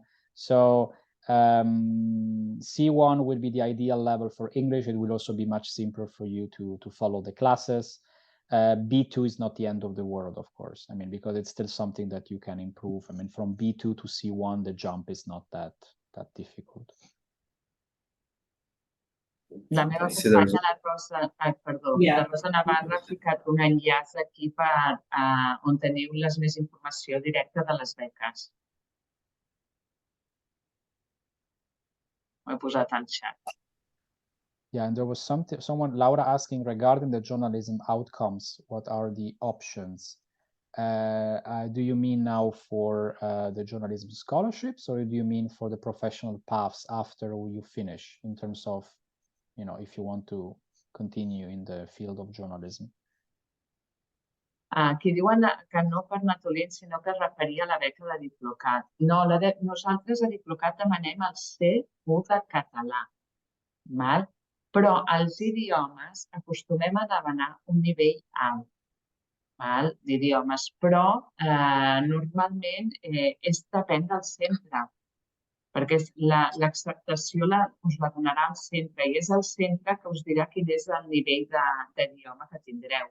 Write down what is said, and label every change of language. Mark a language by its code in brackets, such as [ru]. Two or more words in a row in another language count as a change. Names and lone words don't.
[en] So C1 will be the ideal level for English. It will also be much simpler for you to follow the classes. B2 is not the end of the world, of course. I mean, because it's still something that you can improve. I mean, from B2 to C1, the jump is not that difficult. [ca] La meva companya, la Rosa, la Rosa Navarra ha ficat un enllaç aquí on teniu més informació directa de les beques. Ho he posat al chat. [en] Yeah, and there was someone, Laura, asking regarding the journalism outcomes, what are the options? Do you mean now for the journalism scholarships, or do you mean for the professional paths after you finish, in terms of, you know, if you want to continue in the field of journalism? [ca] Aquí diuen que no per Natolin, sinó que es referia a la beca de DIPLOCAT. No, nosaltres a DIPLOCAT demanem el C1 de català, val? Però els idiomes acostumem a demanar un nivell alt d'idiomes, però normalment depèn del centre, perquè l'acceptació us la donarà el centre i és el centre que us dirà quin és el nivell d'idioma que tindreu.